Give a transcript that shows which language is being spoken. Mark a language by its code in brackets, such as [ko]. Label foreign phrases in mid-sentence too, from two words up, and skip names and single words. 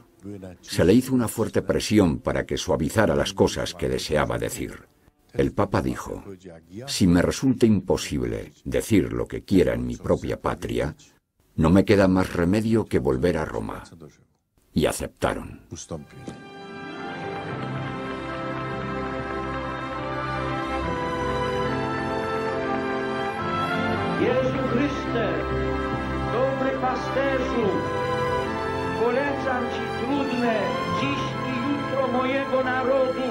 [es] Se le hizo una fuerte presión para que suavizara las cosas que deseaba decir. El Papa dijo: si me resulta imposible decir lo que quiera en mi propia patria, no me queda más remedio que volver a Roma. Y aceptaron. [pl] Jezu Chryste, dobry pasterzu, polecam Ci trudne dziś i jutro mojego narodu.